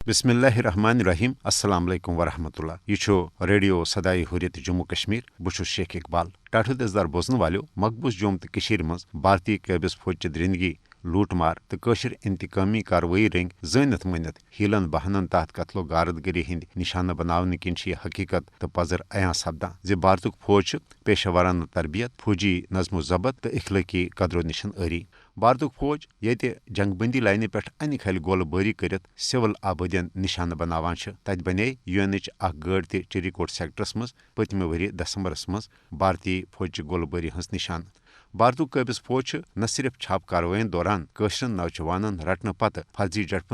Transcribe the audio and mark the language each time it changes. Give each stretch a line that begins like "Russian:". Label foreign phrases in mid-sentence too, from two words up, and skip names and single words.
Arabic: بسم اللہ الرحمن الرحیم السلام علیکم ورحمۃ اللہ
Urdu: یہ ریڈیو صدائے حریت جموں کشمیر
Kashmiri: بہ شیخ اقبال ٹاٹھ دزدار بوزن والو مقبوض جوم تو مز بھارتی قابض فوج چہ درندگی لوٹ مار تو قشر انتقامی کاروٲیی رنگ زٲنِتھ مٔنِتھ ہیلن بہانن تحت قتل و غارت گری ہند نشانہ بناونہٕ کِنۍ چھِ یہ حقیقت تو پزر عیاں سپدان زِ بھارتک فوج پیشہ ورانہ تربیت فوجی نظم و ضبط تو اخلٲقی قدر و نشن عری بھارتک فوج ییٚتہِ جنگ بندی لائنہِ پٮ۪ٹھ انہِ کھلہِ گولہٕ بٲری کٔرِتھ سِول آبٲدین نشانہ بناوان چھِ تتہِ بنے یوٗنٕچ اکھ گٲڑۍ تہِ چِریکوٹ سیکٹرس منٛز پٔتمہِ ؤرۍ دسمبرس منٛز بھارتی فوجچہِ گولہٕ بٲری ہٕنٛز نشانہ بھارتک قٲبض فوج چھُ نہ صرف چھاپ کاروٲیین دوران کٲشرٮ۪ن نوجوانن رٹنہٕ پتہٕ فرضی جھڑپن